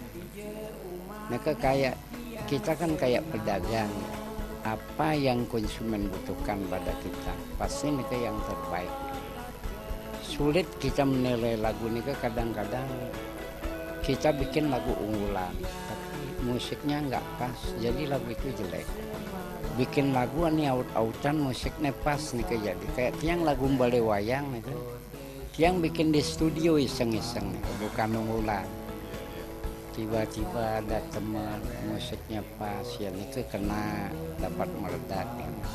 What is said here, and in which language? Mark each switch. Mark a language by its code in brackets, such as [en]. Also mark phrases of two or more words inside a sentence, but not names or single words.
[id] Nah kayak kita kan kayak pedagang, apa yang konsumen butuhkan pada kita pasti nih yang terbaik. Sulit kita menilai lagu nih kadang-kadang kita bikin lagu unggulan tapi musiknya nggak pas jadi lagu itu jelek. Bikin lagu nih out-outan musiknya pas nih jadi kayak tiang lagu Bale Wayang nih tiang bikin di studio iseng-iseng nih, bukan unggulan. Tiba-tiba ada teman musiknya pas yang itu kena dapat meledak nih.